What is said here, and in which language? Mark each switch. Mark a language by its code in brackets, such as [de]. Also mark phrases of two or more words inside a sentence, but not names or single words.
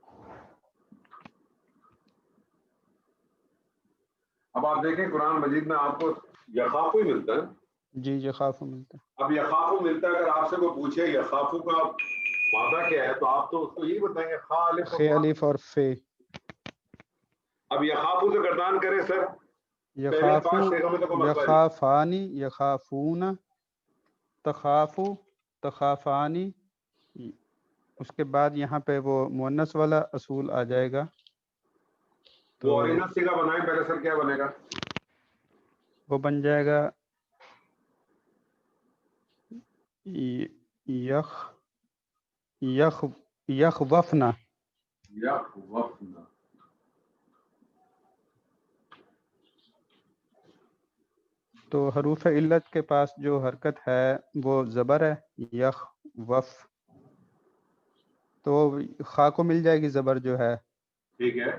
[ur] اب آپ دیکھیں قرآن مجید میں آپ کو یخافو ہی ملتا ہے. جی یخافو ملتا ہے. اب یخافو ملتا ہے، اگر آپ سے کوئی پوچھے یخافو کا معنی کیا ہے تو آپ تو اس کو یہی بتائیں گے خا الف خے اور فا. الف اور فے. اب یخافو سے گردان کریں سر، پہلے یخافو، 5 صیغوں میں تو کوئی مسئلہ نہیں. [ar] یخافانی، یخافون، تخافو، تخافانی. [ur] اس کے بعد یہاں پہ وہ مؤنث والا اصول آ جائے گا. تو وہ اوریجنل صیغہ بنائیں پہلے سر، کیا بنے گا؟ وہ بن جائے گا یخ یخ یخوفنا. یخوفنا. تو حروف علت کے پاس جو حرکت ہے وہ زبر ہے، یخ وف، تو خا کو مل جائے گی زبر جو ہے، ٹھیک ہے.